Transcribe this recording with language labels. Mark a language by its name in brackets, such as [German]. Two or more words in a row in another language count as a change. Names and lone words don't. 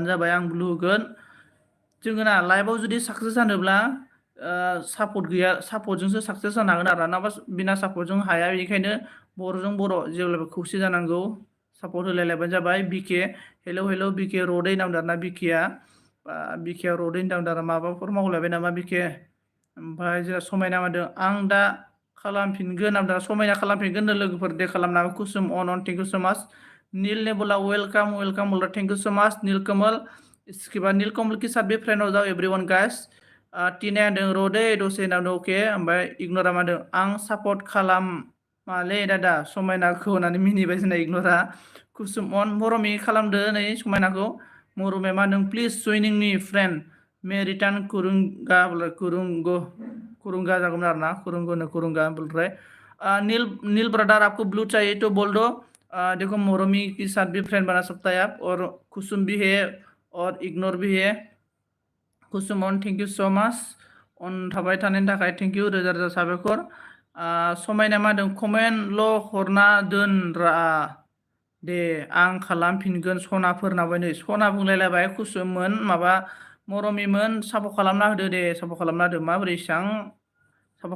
[Bodo] जाबाय आं ब्लु होगोन जोङो ना लाइभआव जुदि साक्सेस जानोब्ला सापर्ट गैया सापर्टजोंसो साक्सेस जानो हागोन आरो नङाबा बिना सापर्टजों हाया बेनिखायनो बर'जों बर' जेब्लाबो खौसे जानांगौ सापर्ट होलायलायबानो जाबाय बिके हेलौ बिके रडै नामदारना बिकेआ रडै नामदारा माबाफोर मावलायबाय नामा बिके ओमफ्राय जोंहा समायना मादों आं दा खालामफिनगोन नामदारा समायना खालामफिनगोन लोगोफोर दे खालामना कुसुम अन [English] thank you so much [Hindi] नील ने बोला वेलकम बोला [English] thank you so much [Hindi] नील कमल इसके बाद नील कमल के साथ भी फ्रेंड हो जाओ [English] everyone guys [Bodo] टीना होनदों रडै दसे नामदों अके ओमफ्राय इग्नोरा मादों आं सापर्ट खालामालै दादा समायनाखौ होननानै मिनिबाय जोंना इग्नोरा कुसुम अन मरमि खालामदो नै समायनाखौ मरमे मा नों [English] please join me friend me return [Bodo] कुरुंगा जागौमोन आरोना कुरुंगा बोलफ्राय [Hindi] नील ब्रदर आपको ब्लू चाहिए तो बोल दो देखो मरमी के साथ भी फ्रेंड बना सकता है आप और कुसुम भी है और इग्नोर भी है [Bodo] कुसुम अन [English] thank you so much [Bodo] अन थाबाय थानायनि थाखाय [English] thank you [Bodo] रोजा रोजा साबायखर समायना मादों कमेन्टल' हरना दोन रा दे आं खालामफिनगोन सनाफोरनावहाय नै सना बुंलायलायबाय कुसुममोन माबा मरमिमोन सापर्ट खालामना होदो दे सापर्ट खालामना होदो माबोरै इसेबां सापर्ट